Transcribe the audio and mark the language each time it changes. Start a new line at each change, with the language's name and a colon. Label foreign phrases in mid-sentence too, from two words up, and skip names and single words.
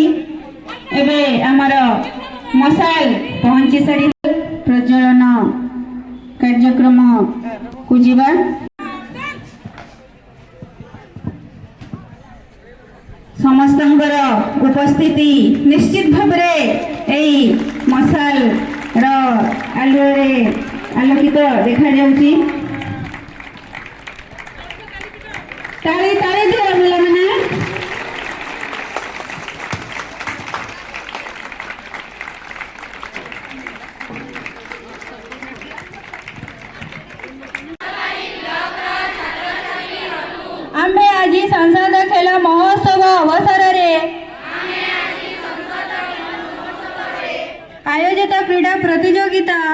Odia: ଏବେ ଆମର ମଶାଲ ପହଞ୍ଚି ସାରି ପ୍ରଜ୍ୱଳନ କାର୍ଯ୍ୟକ୍ରମ କୁ ଯିବା। ସମସ୍ତଙ୍କର ଉପସ୍ଥିତି ନିଶ୍ଚିତ ଭାବ ମଶାଲ ଆଲୁଅରେ ଆଲୋକିତ ଦେଖା ଯାଉଛି। ତାଳି ତାଳି ଦିଅ ପିଲା ମାନେ। ଆମେ ଆଜି ସଂସଦ ଖେଳ ମହୋତ୍ସବ ଅବସର ଆୟୋଜିତ କ୍ରୀଡ଼ା ପ୍ରତିଯୋଗିତା